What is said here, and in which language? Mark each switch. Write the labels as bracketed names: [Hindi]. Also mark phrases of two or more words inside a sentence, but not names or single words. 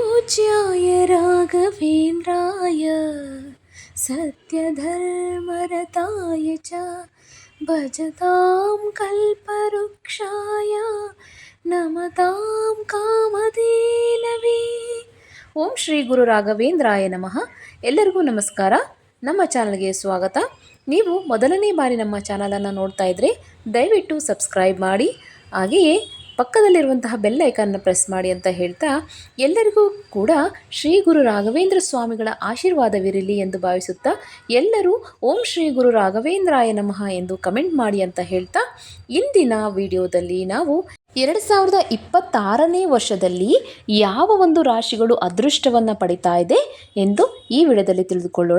[Sanskrit] पूज्याय राघवेन्द्राय सत्यधर्मरताय च भजतां कल्पवृक्षाय नमतां कामधेनवे. ಓಂ ಶ್ರೀ ಗುರು ರಾಘವೇಂದ್ರಾಯ ನಮಃ. [Kannada] ಎಲ್ಲರಿಗೂ ನಮಸ್ಕಾರ. ನಮ್ಮ ಚಾನಲ್ಗೆ ಸ್ವಾಗತ. ನೀವು ಮೊದಲನೇ ಬಾರಿ ನಮ್ಮ ಚಾನಲನ್ನು ನೋಡ್ತಾ ಇದ್ದರೆ ದಯವಿಟ್ಟು ಸಬ್ಸ್ಕ್ರೈಬ್ ಮಾಡಿ, ಹಾಗೆಯೇ ಪಕ್ಕದಲ್ಲಿರುವಂತಹ [English] bell icon press [Kannada] ಮಾಡಿ ಅಂತ ಹೇಳ್ತಾ, ಎಲ್ಲರಿಗೂ ಕೂಡ ಶ್ರೀ ಗುರು ರಾಘವೇಂದ್ರ ಸ್ವಾಮಿಗಳ ಆಶೀರ್ವಾದವಿರಲಿ ಎಂದು ಭಾವಿಸುತ್ತಾ ಎಲ್ಲರೂ [Sanskrit] ಓಂ ಶ್ರೀ ಗುರು ರಾಘವೇಂದ್ರಾಯ ನಮಃ [Kannada] ಎಂದು ಕಮೆಂಟ್ ಮಾಡಿ ಅಂತ ಹೇಳ್ತಾ, ಇಂದಿನ ವಿಡಿಯೋದಲ್ಲಿ ನಾವು 2026ನೇ ವರ್ಷದಲ್ಲಿ ಯಾವ ಒಂದು ರಾಶಿಗಳು ಅದೃಷ್ಟವನ್ನು ಪಡಿತಾ ಇದೆ ಎಂದು ಈ ವಿಡಿಯೋದಲ್ಲಿ ತಿಳಿದುಕೊಳ್ಳೋಣ.